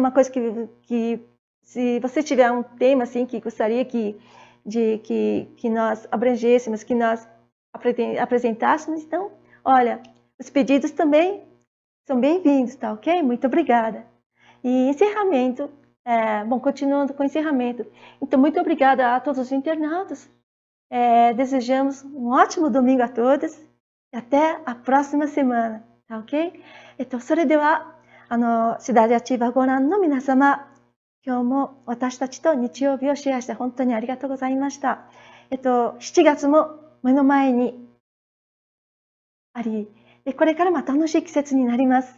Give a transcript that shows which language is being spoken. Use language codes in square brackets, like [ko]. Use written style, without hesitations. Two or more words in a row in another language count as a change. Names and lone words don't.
[pt] Uma coisa que se você tiver um tema assim que gostaria que nós abrangêssemos, que nós apresentássemos, então, olha, os pedidos também são bem-vindos, tá ok? Muito obrigada. E encerramento, continuando com o encerramento. Então, muito obrigada a todos os internautas. Desejamos um ótimo domingo a todos e até a próxima semana, tá ok? [ja] それでは、Cidade Ativa ご覧の皆様、今日も私たちと日曜日をシェアして本当にありがとうございました。7月も目の前にあり、これからも楽しい季節になります。